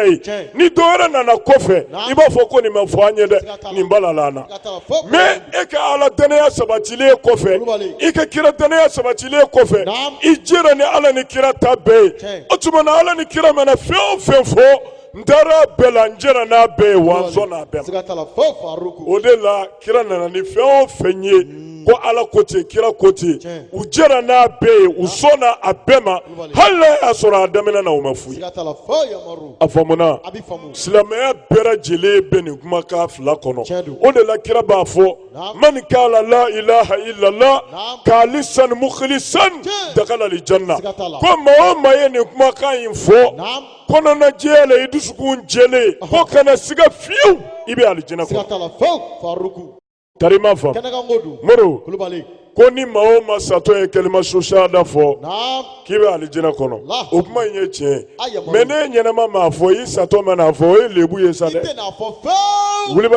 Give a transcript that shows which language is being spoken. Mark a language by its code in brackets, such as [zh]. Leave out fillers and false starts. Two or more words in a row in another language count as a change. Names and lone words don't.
[bm] ye ni dɔ wɛrɛ nana kɔfɛ i b'a fɔ ko nin ma fɔ an ye dɛ nin balala an na mais e ka ala danaya sabatilen kɔfɛ i ka kira danaya sabatilen kɔfɛ i jɛra ni ala ni kira ta bɛɛ ye o tuma na ala ni kira mana fɛn o fɛn fɔ n taara bɛɛ la n jɛra n'a bɛɛ ye wa n sɔnna a bɛɛ ma o de la kira nana ni fɛn o fɛn ye ko ala ko ten kira ko ten u jɛra n'a bɛɛ ye u sɔnna a bɛɛ ma hali n'a y'a sɔrɔ a daminɛ na u ma foyi a faamuna silamɛya bɛɛ lajɛlen bɛ nin kumakan fila kɔnɔ o de la kira b'a fɔ [ar] من قال لا إله إلا الله خالصا مخلصا دخل الجنة [bm] ko maa o maa ye nin kumakan in fɔ kɔnɔna jɛya la i dusukun jɛlen ko kana siga fiyewu i bɛ alijinɛ kɔnɔ karima fam moro ko ni maa o maa satɔ ye [ar] كلمة شهادة [bm] fɔ k'i bɛ alijinɛ kɔnɔ o kuma in ye tiɲɛ mais ne ɲɛnama m'a fɔ i satɔ mana fɔ o ye lebu ye sa dɛ wulibali